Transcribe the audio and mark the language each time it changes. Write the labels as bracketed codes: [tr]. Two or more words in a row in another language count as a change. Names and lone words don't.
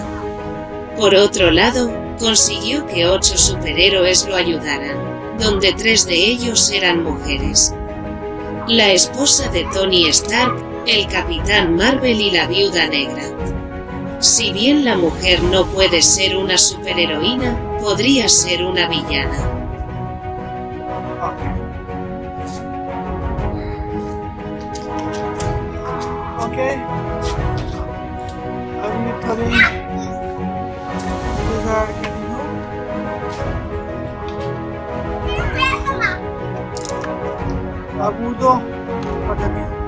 [es] Por otro lado, consiguió que 8 superhéroes lo ayudaran, donde 3 de ellos eran mujeres. La esposa de Tony Stark, el Capitán Marvel y la Viuda Negra. Si bien la mujer no puede ser una superheroína, podría ser una villana. Okay. [hi] अभी थोड़ी इंतजार करी हूँ। अब दो पता नहीं।